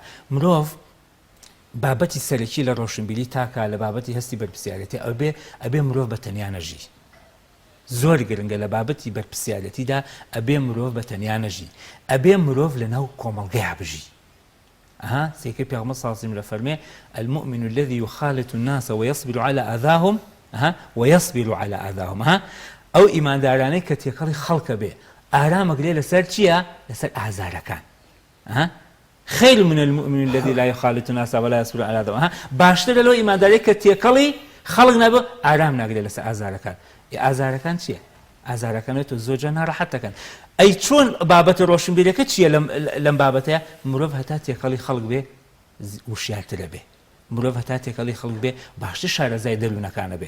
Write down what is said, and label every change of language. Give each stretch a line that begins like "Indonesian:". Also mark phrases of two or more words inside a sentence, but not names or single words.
Central Kurdish: مرۆڤ بابەتی سەرەکی لە ڕۆشنبیری تاکە لە بابەتی هەستی بەرپرسیارەتی ئەبێ مرۆڤ بە تەنیا نەژی. زۆر گرنگە لە بابەتی بەرپرسیارەتیدا ئەبێ مرۆڤ بە تەنیا نەژی، ئەبێ مرۆڤ لەناو کۆمەڵگەیە بژی. سێکەی پێغەمبەر
Arabic: صلی الله علیه و سلم
Central Kurdish: لە فەرمێ
Arabic: المؤمن الذي يخالط الناس ويصبر على آذاهم ويصبر على آذاهم.
Central Kurdish: ئەو ئیماندارانەی کە تێکەڵی خەڵکە بێ ئارامەگرێ لەسەر چییە؟ لەسەر ئازارەکان.
Arabic: خير من المؤمن الذي لا يخالط الناس ولا يصبر على آذاهم.
Central Kurdish: باشترە لەو ئیماندارەی کە تێکەڵی خەڵک نەبێ ئارام ناگرێ لەسەر ئازارەکان. ئازارەکان چییە؟ ئازارەکانێت زۆرجار ناڕەحەت دەکەن. ئەی چۆن بابەتە ڕۆشنبیرەکە چییە لەم بابەتەیە؟ مرۆڤ هەتا تێکەڵی خەڵک بێ وشیارترە بێ، مرۆڤ هەتا تێکەڵی خەڵک بێ باشتر شارەزای دەروونەکانە بێ.